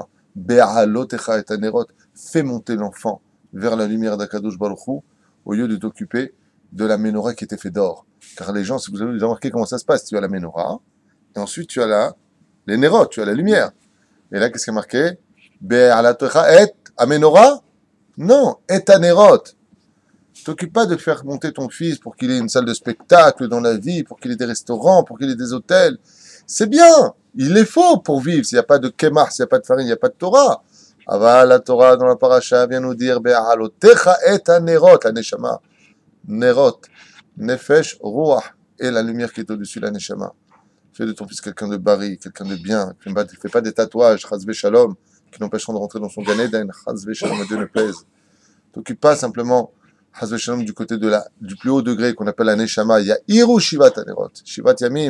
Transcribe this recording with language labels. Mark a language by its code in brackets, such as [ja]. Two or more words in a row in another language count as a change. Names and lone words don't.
[he] בהעלותך את הנרות, [fr] fais monter l'enfant vers la lumière d' [he] הקדוש ברוך הוא, [fr] au lieu de t'occuper de la Menorah qui était faite d'or. Car les gens, si vous avez remarqué comment ça se passe, tu as la Menorah, et ensuite tu as les Nerot, tu as la lumière. Et là, qu'est-ce qui est marqué? [he] בהעלותך את המנורה? [fr] Non, et Anerot. T'occupe pas de faire monter ton fils pour qu'il ait une salle de spectacle dans la vie, pour qu'il ait des restaurants, pour qu'il ait des hôtels. C'est bien, il les faut pour vivre. S'il n'y a pas de kemar, s'il n'y a pas de farine, il n'y a pas de Torah. Aval, la Torah dans la paracha vient nous dire [he] בהעלותך את הנרות, [fr] la neshama. [he] נרות, נפש, רוח, [fr] et la lumière qui est au-dessus de la neshama. Fais de ton fils quelqu'un de bari, quelqu'un de bien. Ne fais pas des tatouages, [he] חס ושלום, [fr] qui n'empêcheront de rentrer dans son Gan Eden, [he] חס ושלום, [fr] Dieu ne plaise. T'occupe pas simplement [he] חס ושלום [fr] du côté du plus haut degré qu'on appelle la neshama. [he] Il y a יאירו שבעת הנרות, שבעת ימים.